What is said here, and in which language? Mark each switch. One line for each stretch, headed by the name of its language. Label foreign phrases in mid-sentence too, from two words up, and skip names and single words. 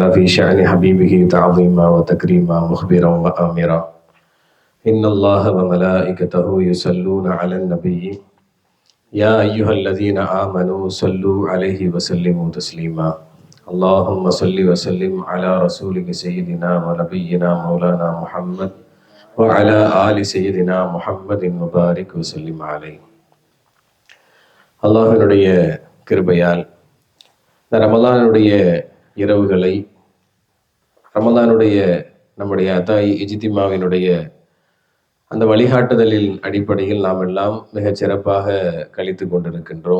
Arabic: بشأن حبيبه تعظيما وتكريما مخبرا وآمرا إن الله وملائكته يصلون على النبي يا أيها الذين آمنوا صلوا عليه وسلموا تسليما اللهم صل وسلم على رسولك سيدنا ونبينا مولانا محمد وعلى آل سيدنا محمد مبارك وسلم عليه.
Tamil: அல்லாஹ்வினுடைய கிருபையால் இந்த ரமலானுடைய இரவுகளை ரமலானுடைய நம்முடைய அதாய் இஜ்திமாவினுடைய அந்த வழிகாட்டுதலின் அடிப்படையில் நாம் எல்லாம் மிகச் சிறப்பாக கழித்து கொண்டிருக்கின்றோம்.